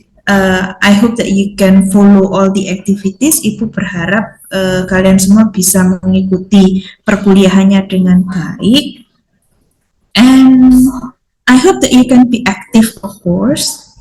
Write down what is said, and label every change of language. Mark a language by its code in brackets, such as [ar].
[en] I hope that you can follow all the activities. [id] Ibu berharap kalian semua bisa mengikuti perkuliahannya dengan baik. [en] And I hope that you can be active, of course.